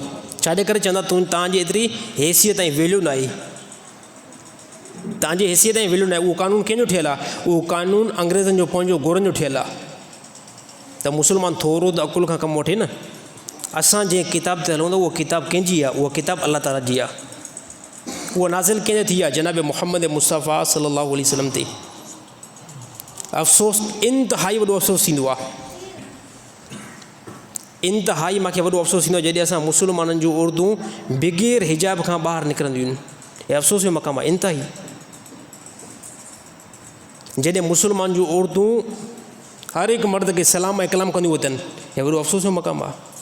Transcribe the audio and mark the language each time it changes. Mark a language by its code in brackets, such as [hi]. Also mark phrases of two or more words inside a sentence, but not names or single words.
[sd] छाजे करे चवंदा तव्हांजी एतिरी हैसियत ऐं वैल्यू न आहे, तव्हांजी हैसियत ऐं वैल्यू न आहे। उहो कानून कंहिंजो ठहियलु आहे? उहो कानून अंग्रेज़नि जो पंहिंजो गोरनि जो ठहियलु आहे। त मुस्लमान थोरो त अकुल खां कमु वठे न। असां जंहिं किताब ते हलूं था उहा किताब कंहिंजी आहे? उहा किताब अलाह ताला जी आहे। उहा नाज़िल कंहिंजे थी आहे? जनाब मुहम्मद मुस्तफ़ा [ar] صلى الله عليه وسلم [sd] ते। अफ़सोस, इंतिहाई वॾो अफ़सोस थींदो आहे, इंतिहाई मूंखे वॾो अफ़सोस थींदो आहे जॾहिं असां मुस्लमाननि जूं औरतूं बग़ैर हिजाब खां ॿाहिरि निकिरंदियूं आहिनि। हे अफ़सोस जो मक़ाम आहे इंतिहाई। जॾहिं मुस्लमान जूं औरतूं हर हिकु मर्द खे सलाम ऐं कलाम कंदियूं अथनि, हे वॾो अफ़सोस जो मक़ाम आहे।